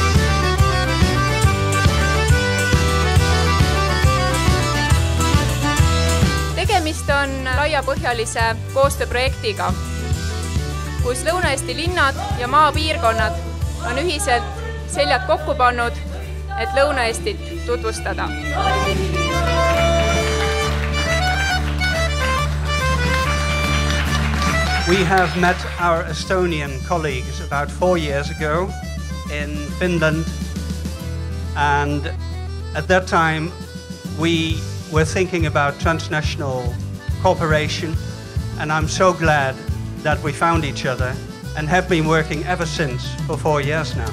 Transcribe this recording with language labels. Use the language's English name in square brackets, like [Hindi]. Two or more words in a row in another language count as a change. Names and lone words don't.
[Estonian] Tegemist on laiapõhjalise koostööprojektiga, kus Lõuna-Eesti linnad ja maapiirkonnad on ühiselt seljad kokku pannud, et Lõuna-Eestit tutvustada. [English] We have met our Estonian colleagues about 4 years ago in Finland, and at that time we were thinking about transnational cooperation, and I'm so glad that we found each other and have been working ever since for 4 years now.